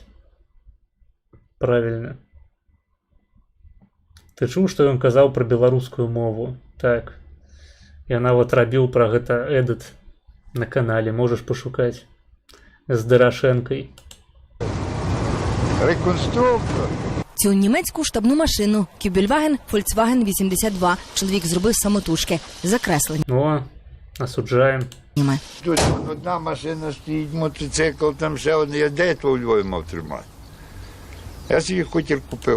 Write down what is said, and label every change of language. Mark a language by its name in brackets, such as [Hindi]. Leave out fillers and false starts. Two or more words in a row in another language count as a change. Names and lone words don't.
[Belarusian] Правільна. Ты чуў, што ён казаў пра беларускую мову? Так. Я нават рабіў пра гэта эдыт на канале, можаш пашукаць. З Дарашэнкай. [Ukrainian] Реконструктор. Цю німецьку штабну машину Кюбельваген Volkswagen 82 чоловік зробив самотужки. Закреслені. О, осуджаємо. Тут одна машина стоїть, мотоцикл, там ще один. Я де то у Львові мав тримати? Я собі хотів купив.